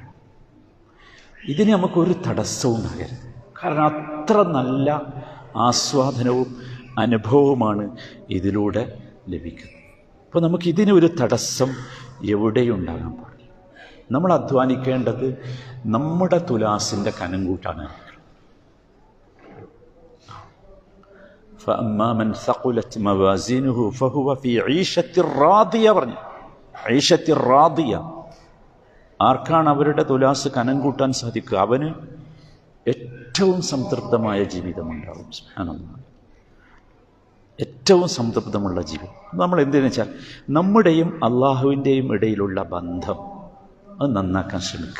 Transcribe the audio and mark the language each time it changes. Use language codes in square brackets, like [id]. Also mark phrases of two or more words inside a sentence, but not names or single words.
[ml] ഇതിന് നമുക്കൊരു തടസ്സവും ഉണ്ടാകരുത്. കാരണം അത്ര നല്ല ആസ്വാദനവും അനുഭവവുമാണ് ഇതിലൂടെ ലഭിക്കുന്നത്. അപ്പോൾ നമുക്കിതിനൊരു തടസ്സം എവിടെയും ഉണ്ടാകാൻ പാടില്ല. നമ്മൾ അധ്വാനിക്കേണ്ടത് നമ്മുടെ തുലാസിൻ്റെ കനം കൂട്ടാണ്. [ar] فأما من ثقلت موازينه فهو في عيشة راضية പറഞ്ഞു. عيشة راضية. [ml] ആർക്കാണ് അവരുടെ തുലാസ് കനം കൂട്ടാൻ സാധിക്കുക? അവന് ഏറ്റവും സംതൃപ്തമായ ജീവിതമുണ്ടാകും. സുബ്ഹാനല്ലാഹ്, ഏറ്റവും സംതൃപ്തമുള്ള ജീവിതം. നമ്മൾ എന്തെന്ന് വെച്ചാൽ നമ്മുടെയും അള്ളാഹുവിൻ്റെയും ഇടയിലുള്ള ബന്ധം അത് നന്നാക്കാൻ ശ്രമിക്കുക.